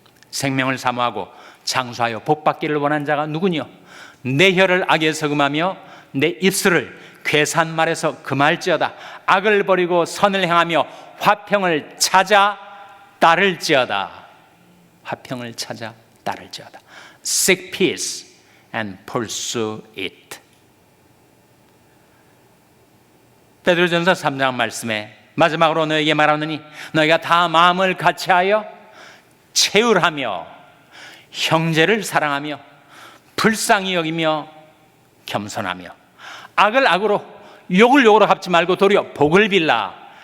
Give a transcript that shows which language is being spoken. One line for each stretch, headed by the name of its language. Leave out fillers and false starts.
Korean: 생명을 사모하고 장수하여 복받기를 원한 자가 누구냐? 내 혀를 악에서 금하며 내 입술을 괴산 말에서 금할지어다. 악을 버리고 선을 행하며 화평을 찾아 따를지어다. 화평을 찾아 따를지어다.
English: Seek peace and pursue it.
Korean: 베드로전서 3장 말씀에 마지막으로 너에게 말하노니 너희가 다 마음을 같이하여 채울하며 형제를 사랑하며 불쌍히 여기며 겸손하며 악을 악으로 욕을 욕으로 갚지 말고 도리어 복을 빌라.